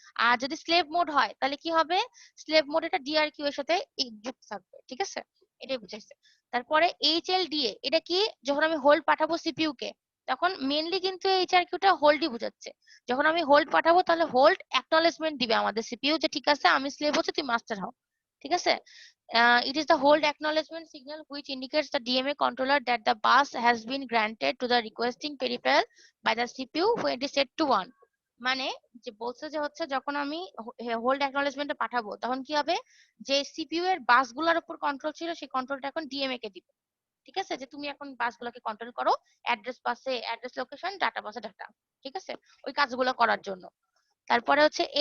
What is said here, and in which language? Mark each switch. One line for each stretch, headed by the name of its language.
Bangla: আর যদি slave mode হয় তাহলে কি হবে? স্লেভ মোড এটা ডিআরকিউ এর সাথে যুক্ত থাকবে, ঠিক আছে? এটাই বুঝাইছে। তারপরে এইচএলডিএ, এটা কি? যখন আমি হোল্ড পাঠাবো সিপিইউ কে, তখন মেইনলি কিন্তু এইচআরকিউটা হোল্ডই বুঝাচ্ছে। যখন আমি হোল্ড পাঠাবো তাহলে হোল্ড অ্যাকনলেজমেন্ট দিবে আমাদের সিপিইউ যে ঠিক আছে আমি স্লেভ হচ্ছে, তুই মাস্টার হও, ঠিক আছে?
English: It is the hold acknowledgement signal which indicates the DMA controller that the bus has been granted to the requesting peripheral by the CPU when it is set to 1.
Bangla: মানে যে বলছে যে হচ্ছে যখন আমি হোল্ড অ্যাকনলেজমেন্টে পাঠাবো তখন কি হবে? যে সিপিইউ এর বাসগুলোর উপর কন্ট্রোল ছিল সেই কন্ট্রোলটা এখন ডিএমএ কে দিবে, ঠিক আছে? যে তুমি এখন বাসগুলোকে কন্ট্রোল করো, অ্যাড্রেস বাসে অ্যাড্রেস লোকেশন, ডাটা বাসে ডাটা, ঠিক আছে? ওই কাজগুলো করার জন্য। তারপরে হচ্ছে